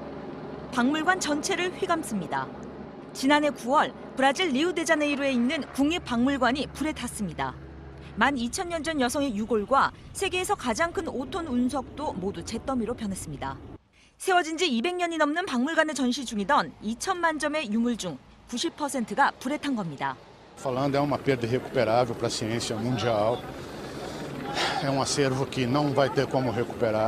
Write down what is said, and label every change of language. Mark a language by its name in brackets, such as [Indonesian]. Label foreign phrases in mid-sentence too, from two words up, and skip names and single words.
[Korean] 박물관 전체를 휘감습니다. 지난해 9월 브라질 리우데자네이루에 있는 국립박물관이 불에 탔습니다. 12,000년 전 여성의 유골과 세계에서 가장 큰 5톤 운석도 모두 잿더미로 변했습니다. 세워진 지 200년이 넘는 박물관에 전시 중이던 2천만 점의 유물 중 90%가 불에 탄 겁니다. [Portuguese] Falando é uma perda irrecuperável para a ciência mundial. É um acervo que não vai ter como recuperar.